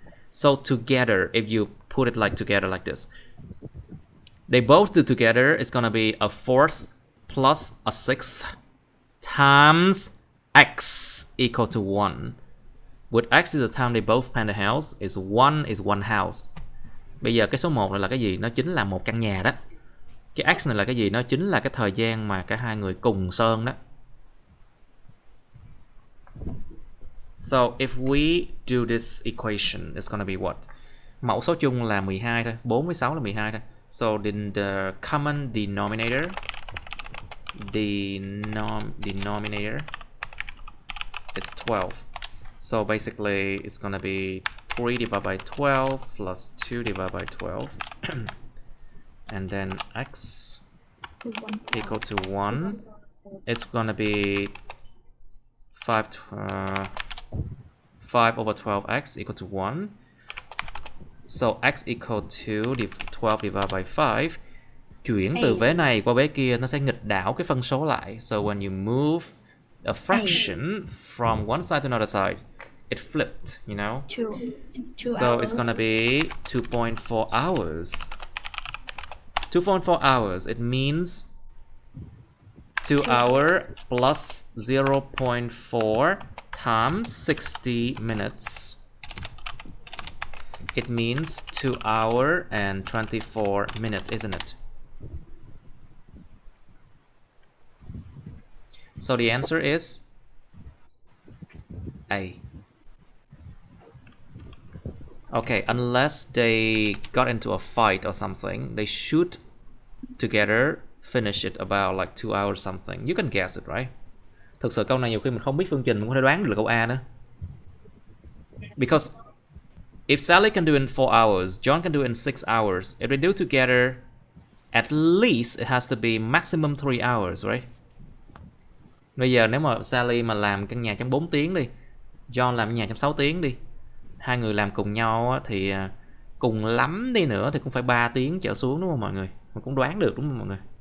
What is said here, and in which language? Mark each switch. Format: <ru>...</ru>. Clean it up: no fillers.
<en>So together, if you put it like together like this, they both do together, it's gonna be a fourth plus a sixth times x equal to 1. With x is the time they both paint the house, is one house.</en> <vi>Bây giờ cái số 1 này là cái gì? Nó chính là một căn nhà đó. Cái x này là cái gì? Nó chính là cái thời gian mà cả hai người cùng sơn đó.</vi> <en>So if we do this equation, it's gonna be what?</en> <vi>Mẫu số chung là 12 thôi, 4 với 6 là 12 thôi.</vi> <en>So in the common denominator, it's 12. So basically it's gonna be 3 divided by 12 plus 2 divided by 12. And then x equal to 1. It's gonna be 5 over 12x equal to 1. So x equal to 12 divided by 5. Chuyển từ vế này qua vế kia nó sẽ nghịch đảo cái phân số lại. So when you move a fraction from one side to another side, it flipped, you know? Two So hours. it's gonna be 2.4 hours. 2.4 hours, it means 2 hours plus 0.4 times 60 minutes. It means 2 hours and 24 minutes, isn't it? So the answer is A. Okay, unless they got into a fight or something, they should together finish it about like 2 hours something. You can guess it, right?</en> <vi>Thực sự câu này nhiều khi mình không biết phương trình mình có thể đoán được là câu A nữa.</vi> <en>Because if Sally can do it in 4 hours, John can do it in 6 hours. If they do together, at least it has to be maximum 3 hours, right?</en> <vi>Bây giờ nếu mà Sally mà làm căn nhà trong 4 tiếng đi, John làm căn nhà trong 6 tiếng đi, hai người làm cùng nhau thì cùng lắm đi nữa thì cũng phải 3 tiếng trở xuống, đúng không mọi người? Mình cũng đoán được, đúng không mọi người?</vi>